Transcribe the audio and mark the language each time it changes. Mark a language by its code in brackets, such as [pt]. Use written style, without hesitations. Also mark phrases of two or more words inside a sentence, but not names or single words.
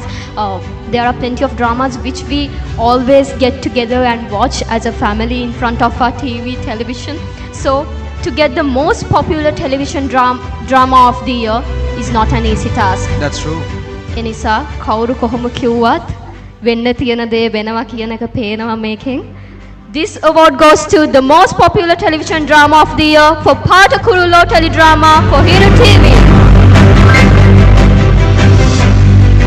[en] Which we always get together and watch as a family in front of our TV, television. So to get the most popular television drama of the year is not an easy task. That's true. [si] ඉතින් කවුරු කොහොම කිව්වත් වෙන්න තියෙන දේ වෙනවා කියන එක පේනවා මේකෙන්. [en] This award goes to the most popular television drama of the year for Patakurulo teledrama for Hero TV.